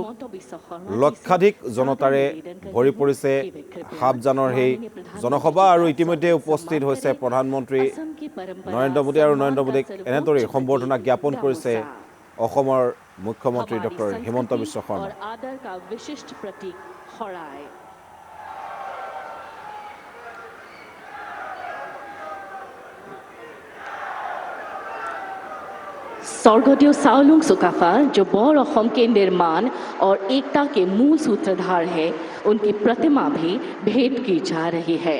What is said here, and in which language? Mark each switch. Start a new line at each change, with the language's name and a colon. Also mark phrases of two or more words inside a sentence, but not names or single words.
Assamese: লক্ষাধিক জনতাৰে ভৰি পৰিছে হাবজানৰ সেই জনসভা আৰু ইতিমধ্যে উপস্থিত হৈছে প্ৰধানমন্ত্ৰী নৰেন্দ্ৰ মোদী আৰু নৰেন্দ্ৰ মোদীক এনেদৰে সম্বৰ্ধনা জ্ঞাপন কৰিছে অসমৰ মুখ্যমন্ত্ৰী ডক্টৰ হিমন্ত বিশ্ব শৰ্মা।
Hindi: स्वर्गदेव साओलुंग सुकाफा जो बौर असम के निर्माण और एकता के मूल सूत्रधार है, उनकी प्रतिमा भी भेंट की जा रही है।